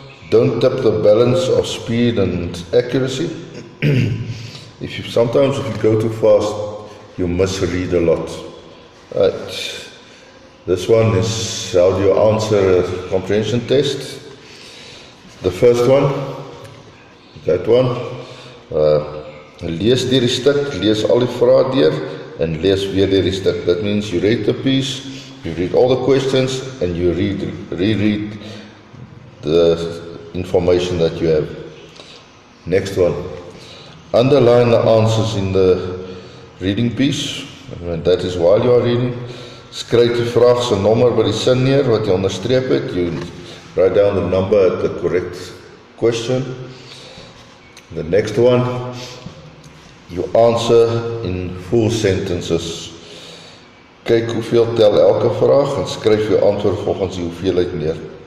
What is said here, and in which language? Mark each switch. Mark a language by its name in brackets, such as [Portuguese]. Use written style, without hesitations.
[English] Don't tip the balance of speed and accuracy. Sometimes if you go too fast, you misread a lot. Right. This one is how do you answer a comprehension test. The first one, that one. [Afrikaans] Lees deur die stuk, lees al die vrae deur en lees weer deur die stuk. [English] That means you read the piece, you read all the questions and you reread the information that you have. Next one. Underline the answers in the reading piece. And that is while you are reading. [Afrikaans] Skryf die vraag se nommer by die sin neer wat jy onderstreep het. [English] You write down the number at the correct question. The next one. You answer in full sentences. [Afrikaans] Kyk hoeveel tel elke vraag en skryf jou antwoord volgens die hoeveelheid neer.